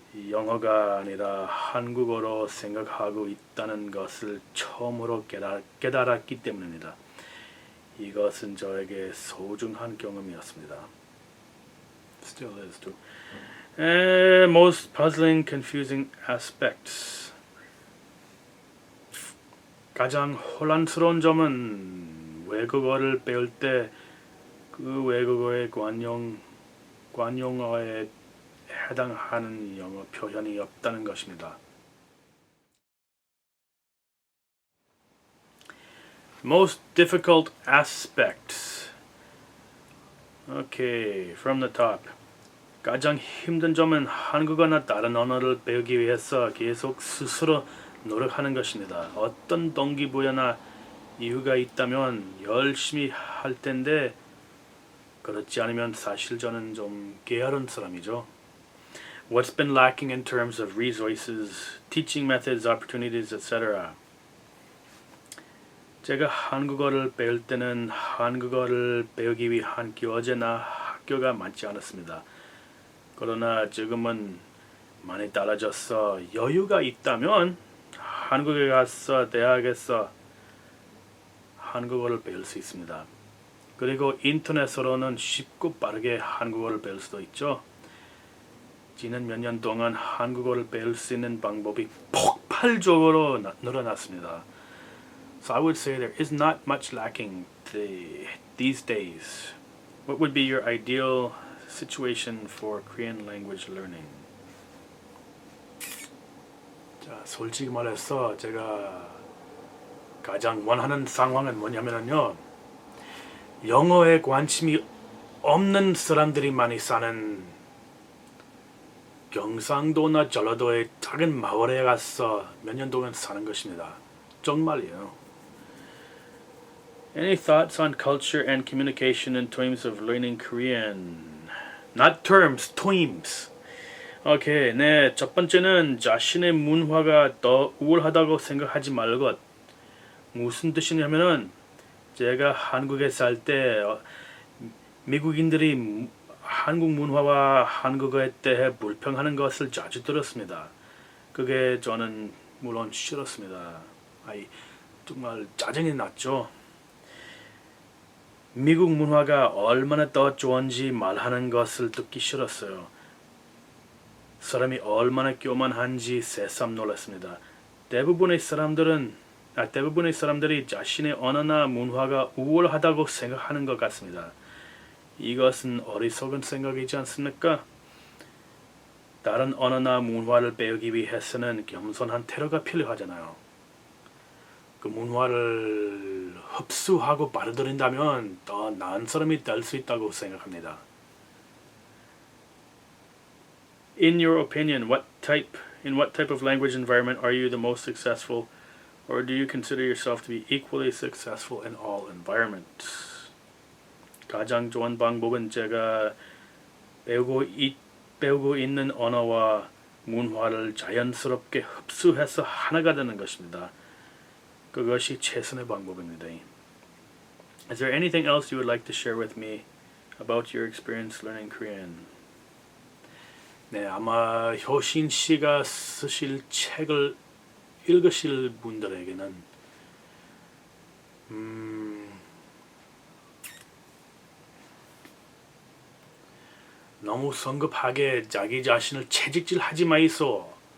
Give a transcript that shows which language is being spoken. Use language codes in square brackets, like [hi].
[ko] 영어가 아니라 한국어로 생각하고 있다는 것을 처음으로 깨달았기 때문입니다. 이것은 저에게 소중한 경험이었습니다. [en] Still is too. Most puzzling, confusing aspects. [ko] 가장 혼란스러운 점은 외국어를 배울 때 그 외국어의 관용어에 해당하는 영어 표현이 없다는 것입니다. [en] Most difficult aspects. Okay, from the top. [ko] 가장 힘든 점은 한국어나 다른 언어를 배우기 위해서 계속 스스로 노력하는 것입니다. 어떤 동기부여나 이유가 있다면 열심히 할 텐데 그렇지 않으면 사실 저는 좀 게으른 사람이죠. [en] What's been lacking in terms of resources, teaching methods, opportunities, etc. [ko] 제가 한국어를 배울 때는 한국어를 배우기 위한 교재나 학교가 많지 않았습니다. 그러나 지금은 많이 달라져서 여유가 있다면 한국에 가서 대학에서 한국어를 배울 수 있습니다. 그리고 인터넷으로는 쉽고 빠르게 한국어를 배울 수도 있죠. 지난 몇 년 동안 한국어를 배울 수 있는 방법이 폭발적으로 늘어났습니다. [en] So I would say there is not much lacking these days. What would be your ideal situation for Korean language learning? [ko] 자, 솔직히 말해서 제가 가장 원하는 상황은 뭐냐면요. 영어에 관심이 없는 사람들이 많이 사는 경상도나 전라도의 작은 마을에 가서 몇 년 동안 사는 것입니다. 정말이에요. [en] Any thoughts on culture and communication in terms of learning Korean? Not terms, toims. [ko] 오케이, 네, 첫 번째는 자신의 문화가 더 우월하다고 생각하지 말는 것. 무슨 뜻이냐면은 제가 한국에 살 때 미국인들이 한국 문화와 한국어에 대해 불평하는 것을 자주 들었습니다. 그게 저는 물론 싫었습니다. 정말 짜증이 났죠. 미국 문화가 얼마나 더 좋은지 말하는 것을 듣기 싫었어요. 사람이 얼마나 교만한지 새삼 놀랐습니다. 대부분의 사람들이 자신의 언어나 문화가 우월하다고 생각하는 것 같습니다. 이것은 어리석은 생각이지 않습니까? 다른 언어나 문화를 배우기 위해서는 겸손한 태도가 필요하잖아요. 그 문화를 흡수하고 받아들인다면 더 나은 사람이 될 수 있다고 생각합니다. [en] In your opinion, in what type of language environment are you the most successful, or do you consider yourself to be equally successful in all environments? [ko] 가장 좋은 방법은 제가 배우고 있는 언어와 문화를 자연스럽게 흡수해서 하나가 되는 것입니다. 그것이 최선의 방법입니다. [en] Is there anything else you would like to share with me about your experience learning Korean? [ko] 네, 아마 효신 씨가 쓰실 책을 읽으실 분들에게는 너무 성급하게 자기 자신을 채찍질하지 마이소.